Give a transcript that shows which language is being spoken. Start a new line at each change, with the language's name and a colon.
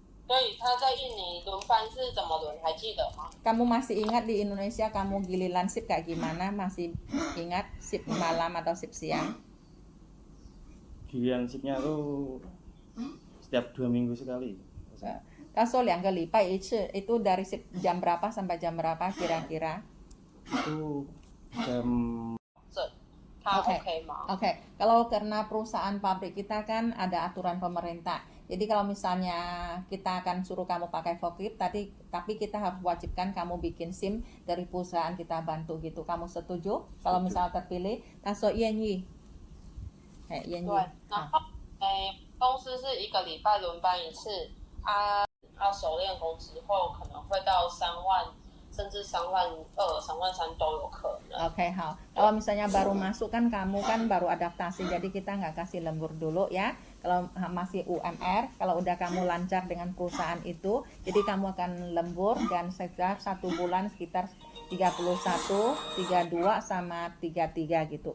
Chinese: 所以他在印尼轮班是怎么轮？还记得吗？
Indonesian: Kamu masih ingat di Indonesia kamu giliran shift kayak gimana? Masih ingat shift malam atau shift siang? Giliran shiftnya tuh setiap 2 minggu sekali.
Chinese: 他说2个礼拜一次，
Indonesian: itu dari shift jam berapa sampai jam berapa kira-kira? Itu jam.
Chinese: 他 OK 吗？
Indonesian: Oke, kalau karena perusahaan pabrik kita kan ada aturan pemerintah. Jadi kalau misalnya kita akan suruh kamu pakai forklift, tapi kita harus wajibkan kamu bikin SIM dari perusahaan kita bantu gitu. Kamu setuju? Kalau misalnya terpilih,
Chinese: 他说愿意。愿意。对，然后公司是1个礼拜轮班一次，要熟练工之后可能会到3万，甚至3万2、3万3都有可能。
Indonesian: Oke, kalau misalnya baru masuk kan kamu kan baru adaptasi, jadi kita nggak kasih lembur dulu ya. Kalau masih UMR, kalau udah kamu lancar dengan perusahaan itu, jadi kamu akan lembur dan sekitar 1 bulan sekitar 31, 32 sama 33 gitu.